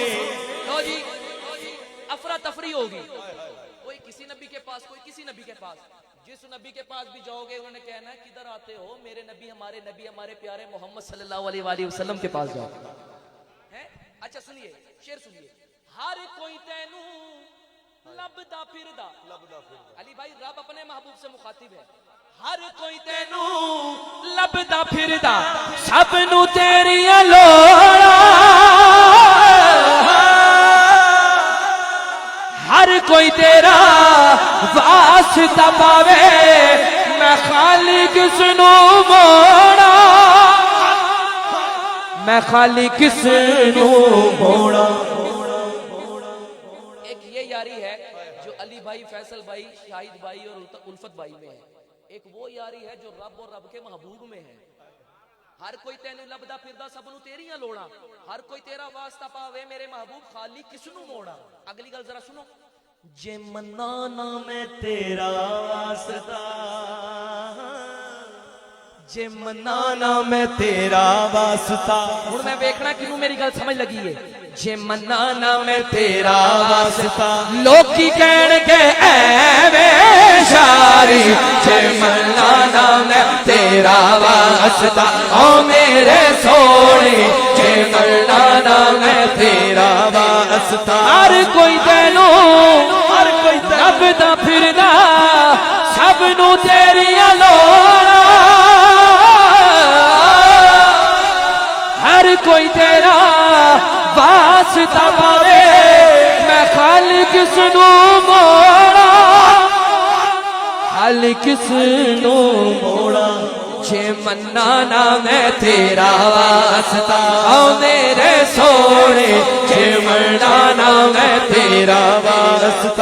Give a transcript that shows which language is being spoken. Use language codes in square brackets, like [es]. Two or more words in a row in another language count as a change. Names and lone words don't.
[ur] لو جی افراتفری ہوگی. کوئی کسی نبی کے پاس, کوئی کسی نبی کے پاس. جس نبی کے پاس بھی جاؤ گے انہوں نے کہنا ہے کدھر آتے ہو, میرے نبی ہمارے پیارے محمد صلی اللہ علیہ وآلہ وسلم کے پاس جاؤ. اچھا سنیے, شعر سنیے. [pa] ہر کوئی تینوں لبدا پھردا علی بھائی [ur] رب اپنے محبوب سے مخاطب ہے [pa] ہر کوئی تینوں لبدا پھردا سب نو تیریاں لوڑا ہر کوئی تیرا واسطہ پاوے میں خالی کس نو موڑا میں خالی کس نو موڑا ایک [ur] یہ یاری ہے جو علی بھائی فیصل بھائی شاہد بھائی اور الفت بھائی میں ہے ایک وہ یاری ہے جو رب اور رب کے محبوب میں ہے [pa] ہر کوئی تینوں لبدا پھردا سب نو تیریاں لوڑا ہر کوئی تیرا واسطہ پاوے میرے محبوب خالی کس نو موڑا اگلی گل ذرا سنو جے منانا میں تیرا واسطہ جے منانا میں تیرا واسطہ ہن میں ویکھنا کینوں میری گل سمجھ لگی ہے جے منانا میں تیرا واسطہ لوکی کہن گے اے شاری جے منانا میں تیرا واسطہ او میرے سونے جے منانا میں تیرا واسطہ ہر کوئی تینوں لبدا پھردا سب نو تیریاں لوڑا ہر کوئی تیرا واسطہ پاوے میں خالی کس نو موڑا خالی کس نو موڑا جے منانا میں تیرا واسطہ او میرے سونے جے منانا میں تیرا واسطہ